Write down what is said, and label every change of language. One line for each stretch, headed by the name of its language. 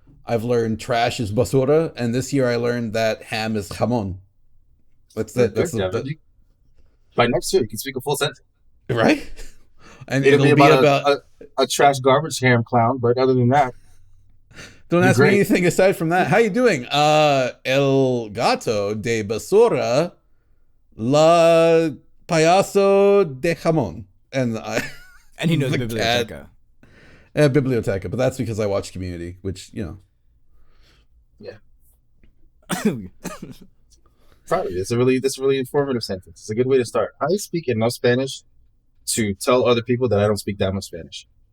English: I've learned trash is basura, and this year I learned that ham is jamon. That's it. By next year you can speak a full sentence. Right? And it'll be about a trash garbage ham clown, but other than that, don't ask me anything aside from that. How you doing?
Spanish: El gato de basura, la payaso de jamón.
English: And he knows biblioteca. Biblioteca, but that's because I watch Community, which, you know. Yeah. Probably. This is a really informative sentence. It's a good way to start. I speak enough Spanish to tell other people that I don't speak that much Spanish.